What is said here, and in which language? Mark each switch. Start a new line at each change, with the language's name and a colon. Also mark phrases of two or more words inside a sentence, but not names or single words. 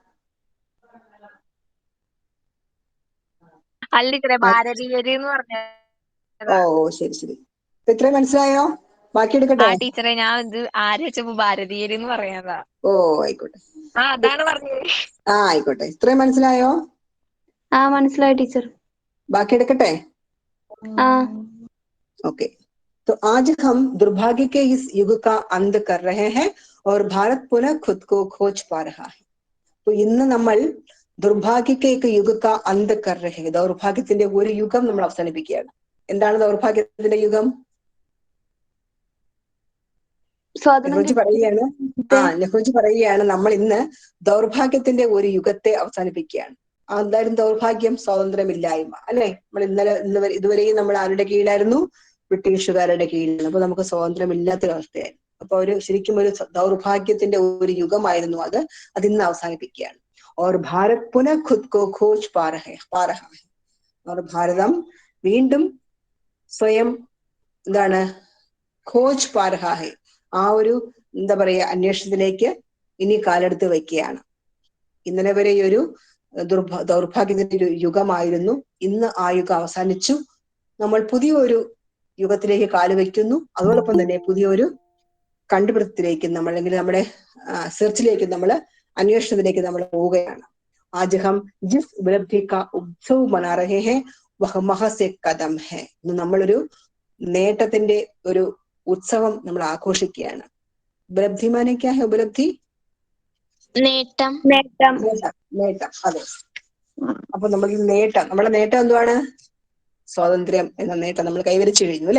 Malayalam: അല്ല ഭാരതീയര് എന്ന് പറഞ്ഞ. ശരി ശരി, ഇത്രയും മനസ്സിലായോ? ബാക്കി എടുക്കട്ടെ? ടീച്ചറെ, ഞാൻ ഇത് ആര് വെച്ചപ്പോ ഭാരതീയര് എന്ന് പറയാതാ. ആയിക്കോട്ടെ, അതാണ് പറഞ്ഞത്. ആയിക്കോട്ടെ. ഇത്രയും മനസ്സിലായോ? മനസ്സിലായി ടീച്ചർ. ബാക്കി എടുക്കട്ടെ?
Hindi: ओके, तो आज हम दुर्भाग्य के इस युग का अंत कर रहे हैं और भारत पुनः खुद को खोज पा रहा है.
Malayalam: तो ഇന്ന് നമ്മൾ
Hindi: दुर्भाग्य के युग का अंत कर रहे,
Malayalam: ദൗർഭാഗ്യത്തിന്റെ ഒരു യുഗം നമ്മൾ അവസാനിപ്പിക്കുകയാണ്. എന്താണ് ദൗർഭാഗ്യത്തിന്റെ യുഗം? നെഹ്റുജി പറയുകയാണ് നമ്മൾ ഇന്ന് ദൗർഭാഗ്യത്തിന്റെ ഒരു യുഗത്തെ അവസാനിപ്പിക്കുകയാണ്. എന്തായാലും ദൗർഭാഗ്യം, സ്വാതന്ത്ര്യമില്ലായ്മ, അല്ലെ? നമ്മൾ ഇതുവരെയും നമ്മൾ ആരുടെ കീഴിലായിരുന്നു? ബ്രിട്ടീഷുകാരുടെ കീഴിലാണ്. അപ്പൊ നമുക്ക് സ്വാതന്ത്ര്യമില്ലാത്തൊരവസ്ഥയായിരുന്നു. അപ്പൊ ശരിക്കും ഒരു ദൗർഭാഗ്യത്തിന്റെ ഒരു യുഗമായിരുന്നു അത്. അതിന്ന് അവസാനിപ്പിക്കുകയാണ്.
Hindi: और भारत पुनः खुद को खोज पा रहा है.
Malayalam: और ഭാരതം വീണ്ടും സ്വയം എന്താണ്?
Hindi: खोज पा रहा है,
Malayalam: ആ ഒരു എന്താ പറയാ അന്വേഷണത്തിലേക്ക് ഇനി കാലെടുത്ത് വയ്ക്കുകയാണ്. ഇന്നലെ വരെ ഒരു ദൗർഭാഗ്യത്തിന്റെ ഒരു യുഗമായിരുന്നു. ഇന്ന് ആ യുഗം അവസാനിച്ചു. നമ്മൾ പുതിയൊരു യുഗത്തിലേക്ക് കാലുവെക്കുന്നു. അതോടൊപ്പം തന്നെ പുതിയൊരു കണ്ടുപിടുത്തത്തിലേക്ക് നമ്മൾ അല്ലെങ്കിൽ നമ്മുടെ സെർച്ചിലേക്ക്, നമ്മൾ അന്വേഷണത്തിലേക്ക് നമ്മൾ പോവുകയാണ്.
Hindi: आज हम जिस उपलब्धि का उत्सव मना रहे हैं वह महज एक कदम है.
Malayalam: നമ്മളൊരു നേട്ടത്തിന്റെ ഒരു ഉത്സവം നമ്മൾ ആഘോഷിക്കുകയാണ്.
Hindi: उपलब्धि माने क्या है? उपलब्धि
Malayalam: നേട്ടം. നേട്ടം, അതെ. അപ്പൊ നമ്മൾ നേട്ടം, നമ്മുടെ നേട്ടം എന്തുവാണ്? സ്വാതന്ത്ര്യം എന്ന നേട്ടം നമ്മൾ കൈവരിച്ചു കഴിഞ്ഞു, അല്ലെ?